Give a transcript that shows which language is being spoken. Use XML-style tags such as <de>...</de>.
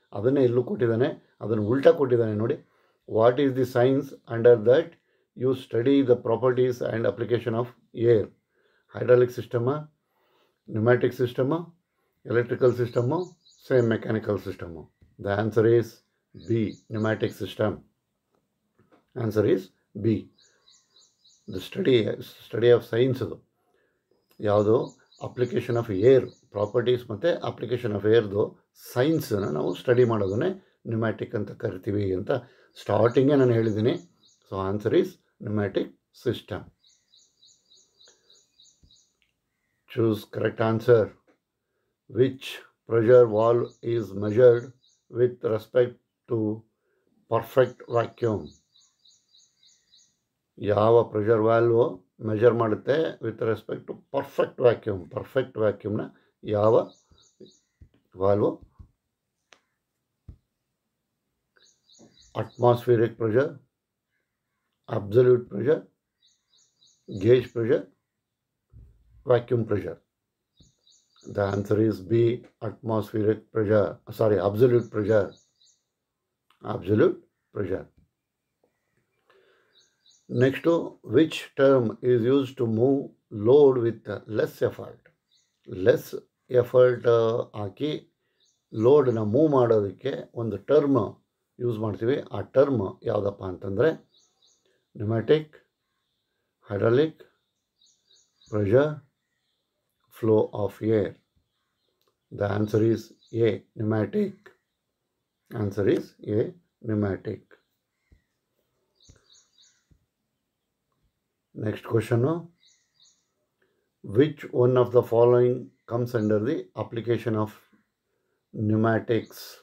<kn>ಅದನ್ನೇ ಇಲ್ಲೂ ಕೊಟ್ಟಿದ್ದಾನೆ, ಅದನ್ನು ಉಲ್ಟಾ ಕೊಟ್ಟಿದ್ದಾನೆ. ನೋಡಿ,</kn> <en>What is the science under that you study the properties and application of air? Hydraulic system, pneumatic system, electrical system, same mechanical system. The answer is B, pneumatic system. Answer is B. The study of science</en> <kn>ಅದು ಯಾವುದು? Application of air properties ಮತ್ತು application of ಏರ್ದು ಸೈನ್ಸನ್ನು ನಾವು study ಮಾಡೋದನ್ನೇ pneumatic ಅಂತ ಕರಿತೀವಿ ಅಂತ ಸ್ಟಾರ್ಟಿಂಗೇ ನಾನು ಹೇಳಿದ್ದೀನಿ.</kn> <en>So answer is pneumatic system. Choose correct answer. Which pressure valve is measured with respect to perfect vacuum?</en> <kn>ಯಾವ ಪ್ರೆಷರ್ ವ್ಯಾಲ್ವು ಮೆಜರ್ ಮಾಡುತ್ತೆ</kn> <en>With respect to perfect vacuum?</en> <kn>Perfect ವ್ಯಾಕ್ಯೂಮ್ನ ಯಾವ ವಾಲ್ವು?</kn> <en>Atmospheric pressure, absolute pressure, Gauge pressure, vacuum pressure. The answer is B, atmospheric pressure. Sorry, absolute pressure. Absolute pressure. Next, which term is used to move load with less effort? Less effort</en> <kn>hockey ಲೋಡನ್ನ move ಮಾಡೋದಕ್ಕೆ ಒಂದು term use ಮಾಡ್ತೀವಿ. ಆ term ಯಾವುದಪ್ಪ ಅಂತಂದರೆ pneumatic, hydraulic, pressure, flow of air.</kn> <en>The answer is A, pneumatic. Answer is A, pneumatic. Next question. Which one of the following comes under the application of pneumatics?</en>